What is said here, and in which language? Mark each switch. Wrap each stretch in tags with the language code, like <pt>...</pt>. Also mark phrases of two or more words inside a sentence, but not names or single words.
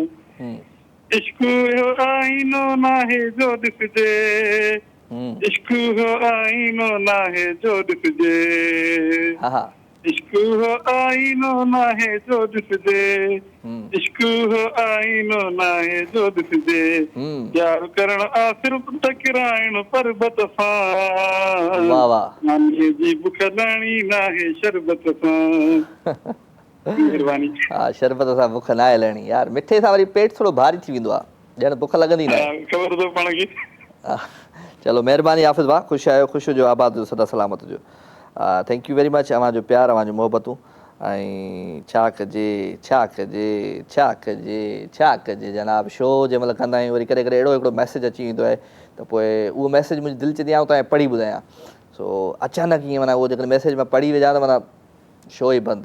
<sd>इश्क हो आईनो नाहे जो ॾिसजे, इश्क हो आईनो नाहे जो ॾिसजे, इश्क हो आईनो नाहे जो ॾिसजे, इश्क हो आईनो नाहे जो ॾिसजे, प्यार करण आ सिर्फ़ टकराइण पर्बत सां, मानीअ जी बुख लहणी नाहे शरबत सां। महिरबानी। हा, शरबत सां बुख न आहे लहणी यार, मिठे सां वरी पेट थोरो भारी थी वेंदो आहे, ॼण बुख लॻंदी न आहे। ख़बर अथव पाण खे। चलो महिरबानी हाफ़िज़ भाउ, ख़ुशि आहियो, ख़ुशि हुजो, आबाद हुजो, सदा सलामत हुजो।</sd> <en>Thank you very much</en> <sd>अवां जो प्यार, अवां जो मोहबतूं। ऐं छा कजे छा कजे छा कजे छा कजे जनाब, शो जंहिं महिल कंदा आहियूं वरी कॾहिं कॾहिं अहिड़ो हिकिड़ो मैसेज अची वेंदो आहे त पोइ उहो मैसेज मुंहिंजी दिलि चवंदी आहे तव्हां पढ़ी ॿुधायां। सो अचानक ईअं माना उहो जेकॾहिं मैसेज मां पढ़ी विझां त माना शो ई बंदि।</sd>